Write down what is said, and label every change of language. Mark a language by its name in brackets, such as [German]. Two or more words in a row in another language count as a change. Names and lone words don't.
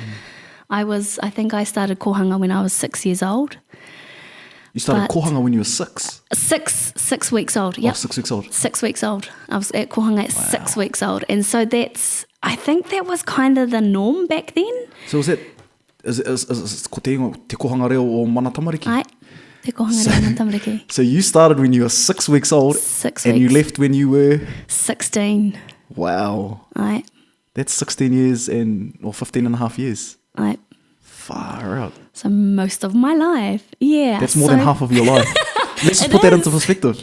[English] I think I started kohanga when I was 6 years old. You started kohanga when you were 6? 6 weeks old, yeah. Oh, 6 weeks old. 6 weeks old. I was at kohanga at 6 weeks old. And so I think that was kind of the norm back then. So was that, is [Māori] te kohanga reo o mana tamariki? Ai, te kohanga reo o mana tamariki. [English] So you started when you were 6 weeks old. 6 weeks. And you left when you were? 16. Wow. Ai. That's 16 years or 15 and a half years. Ai. Far out. So most of my life, yeah. That's more than half of your life. Let's just put that into perspective.